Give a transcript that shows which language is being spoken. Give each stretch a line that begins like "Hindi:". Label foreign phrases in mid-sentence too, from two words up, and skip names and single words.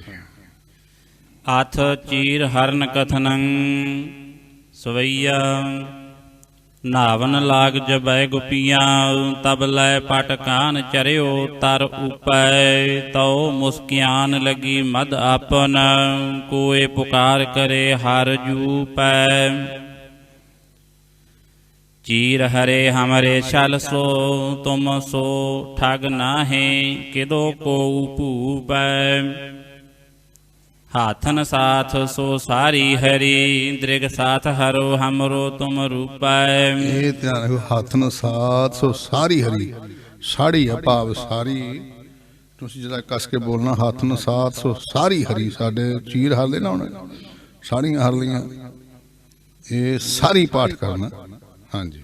Braj: ਅਥ ਚੀਰ ਹਰਨ ਕਥਨੰ ਸਵਈਆ, ਨਾਵਨ ਲਾਗ ਜਬੈ ਗੁਪੀਆਂ, ਤਬ ਲੈ ਪਟ ਕਾਨ ਚਰਿਓ ਤਰ ਉਪੈ, ਤਉ ਮੁਸਕਿਆਨ ਲਗੀ ਮਦ ਆਪਨ, ਕੋਏ ਪੁਕਾਰ ਕਰੇ ਹਰ ਜੂਪੈ। चीर हरे हमरे छल सो, तुम सो ठग नाहे, किदो को भूपै। हाथन साथ सो सारी हरी, दृग साथ हरो हमरो तुम रूपै।
Punjabi: ਇਹ ਧਿਆਨ ਰੱਖੋ,
Braj: ਹਾਥਨ ਸਾਥ ਸੋ ਸਾਰੀ ਹਰੀ।
Punjabi: ਸਾੜੀ ਆ ਭਾਵ ਸਾਰੀ, ਤੁਸੀਂ ਜਿਹੜਾ ਕੱਸ ਕੇ ਬੋਲਣਾ, ਹੱਥ ਨੂੰ
Braj: ਸਾਥ ਸੋ ਸਾਰੀ ਹਰੀ,
Punjabi: ਸਾਡੇ ਚੀਰ ਹਰਦੇ ਨਾ ਹੁਣ ਸਾਰੀਆਂ ਹਰਲੀਆਂ, ਇਹ ਸਾਰੀ ਪਾਠ ਕਰਨਾ। ਹਾਂਜੀ।